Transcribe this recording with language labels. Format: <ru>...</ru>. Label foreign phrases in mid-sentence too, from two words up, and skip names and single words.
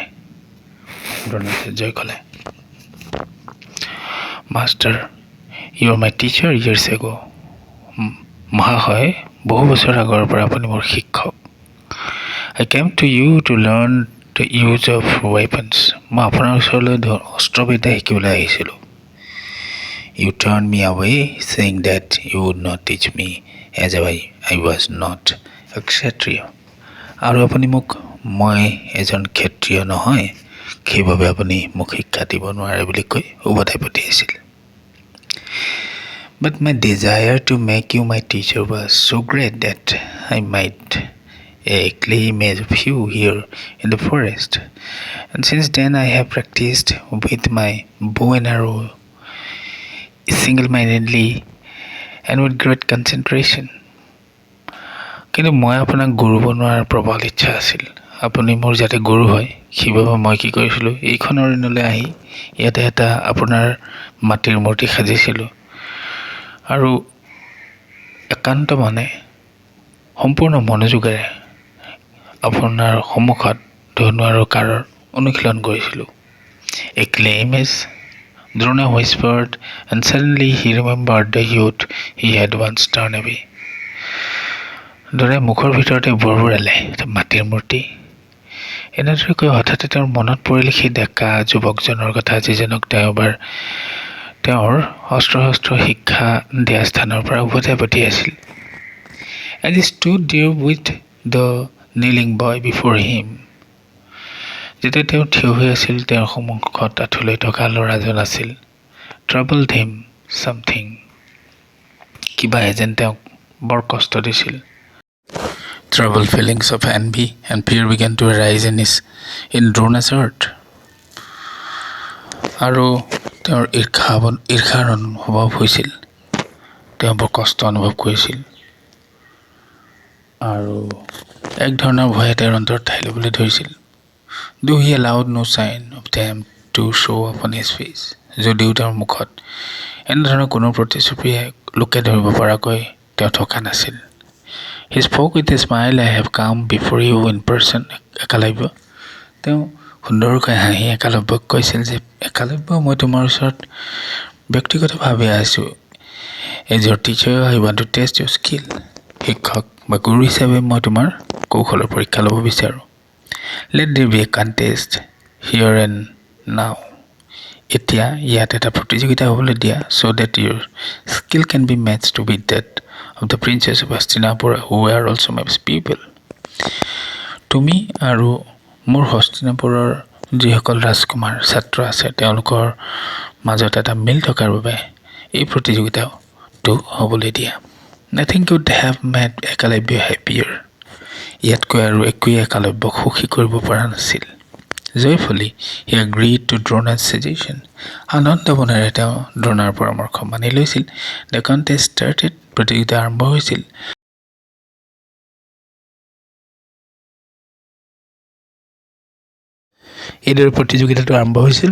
<as>দ্ৰোণাচাৰ্যই ক'লে,</as> <en>Master, you are my teacher years ago.</en> <as>মহাশয়, বহু বছৰ আগৰ পৰা আপুনি মোৰ শিক্ষক।</as> <en>I came to you to learn the use of weapons.</en> <as>মই আপোনাৰ ওচৰলৈ অস্ত্ৰবিদ্যা শিকিবলৈ আহিছিলোঁ।</as> <en>You turned me away, saying that you would not teach me as I was not a Kshatriya.</en> <as>আৰু আপুনি মই এজন ক্ষত্ৰিয় নহয়, সেইবাবে আপুনি মোক শিক্ষা দিব নোৱাৰে বুলি কৈ উভতাই পঠিয়াইছিল।</as> <en>But my desire to make you my teacher was so great that I might a clay image of you here in the forest. And since then I have practiced with my bow and arrow single-mindedly and with great concentration.</en> <as>কিন্তু মই আপোনাক গুৰু বনোৱাৰ প্ৰবল ইচ্ছা আছিল। আপুনি মোৰ যাতে গুৰু হয়, সেইবাবে মই কি কৰিছিলোঁ, এইখন অৰণ্যলৈ আহি ইয়াতে এটা আপোনাৰ মাটিৰ মূৰ্তি সাজিছিলোঁ আৰু একান্ত মানে সম্পূৰ্ণ মনোযোগেৰে আপোনাৰ সন্মুখত ধনু আৰু কাঁড়ৰ অনুশীলন কৰিছিলোঁ।</as> <en>A clay image, Drona whispered, and suddenly he remembered the youth he had once turned away.</en> <as>দ্ৰোণাই মুখৰ ভিতৰতে বৰবৰালে, মাটিৰ মূৰ্তি। এনেদৰে কৈ হঠাতে তেওঁৰ মনত পৰিল সেই ডেকা যুৱকজনৰ কথা, যিজনক তেওঁ এবাৰ তেওঁৰ অস্ত্ৰ শিক্ষা দিয়া স্থানৰ পৰা উভতাই পঠিয়াইছিল।</as> <en>As he stood there with the kneeling boy before him,</en> <as>যেতিয়া তেওঁ থিয় হৈ আছিল, তেওঁৰ সন্মুখত আঁঠু লৈ থকা ল'ৰাজন আছিল।</as> <en>Troubled him something,</en> <as>কিবা যেন তেওঁক বৰ কষ্ট দিছিল।</as> <en>Troubled feelings of envy and fear began to arise in Drona's heart.</en> <as>আৰু তেওঁৰ ঈৰ্ষাৰ অনুভৱ হৈছিল, তেওঁ বৰ কষ্ট অনুভৱ কৰিছিল আৰু এক ধৰণৰ ভয়ে তেওঁৰ অন্তৰত ঠাই ল'বলৈ ধৰিছিল।</as> <en>Though he allowed no sign of them to show upon his face,</en> <as>যদিও তেওঁৰ মুখত এনেধৰণৰ কোনো প্ৰতিচ্ছবিয়ে লোকে ধৰিব পৰাকৈ তেওঁ থকা নাছিল।</as> <en>He spoke with a smile, I have come before you in person, Ekalavya.</en> <as>তেওঁ সুন্দৰকৈ হাঁহি একালব্যক কৈছিল যে, একালব্য, মই তোমাৰ ওচৰত ব্যক্তিগতভাৱে আহিছোঁ।</as> <en>As your teacher, I want to test your skill.</en> <as>শিক্ষক বা গুৰু হিচাপে মই তোমাৰ কৌশলৰ পৰীক্ষা ল'ব বিচাৰোঁ।</as> <en>Let there be a contest here and now.</en> <as>এতিয়া ইয়াত এটা প্ৰতিযোগিতা হ'বলৈ দিয়া,</as> <en>so that your skill can be matched with that of the princess of Hastinapura, who are also my people.</en> <as>তুমি আৰু মোৰ হস্তিনাপুৰৰ যিসকল ৰাজকুমাৰ ছাত্ৰ আছে, তেওঁলোকৰ মাজত এটা মিল থকাৰ বাবে এই প্ৰতিযোগিতাটো হ'বলৈ দিয়া।</as> <en>Nothing could have made Ekalavya happier.</en> <as>ইয়াতকৈ আৰু একোৱে একালব্যক সুখী কৰিব পৰা নাছিল।</as> <en>Joyfully, he agreed to Drona's suggestion.</en> <as>আনন্দ মনেৰে তেওঁ দ্ৰোণাৰ পৰামৰ্শ মানি লৈছিল।</as> <en>The contest started.</en> <as>প্ৰতিযোগিতা আৰম্ভ হৈছিল। এইদৰে প্ৰতিযোগিতাটো আৰম্ভ হৈছিল।</as>